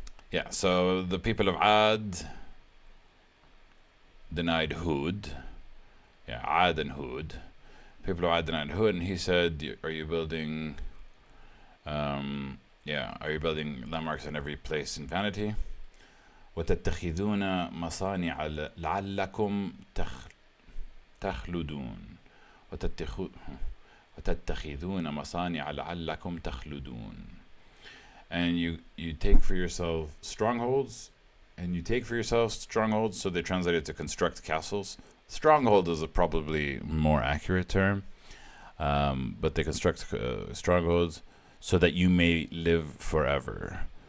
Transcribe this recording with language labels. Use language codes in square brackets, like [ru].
[en] Yeah, so the people of Ad denied Hud. Yeah, Ad and Hud. People of Ad denied Hud, and he said, are you building are you building landmarks in every place in vanity? [ar] وتتخذون مصانع لعلكم تخلدون وتتخذون مصانع لعلكم تخلدون. [en] And you take for yourself strongholds, so they translate it to construct castles. Stronghold is a probably more accurate term, but they construct strongholds so that you may live forever.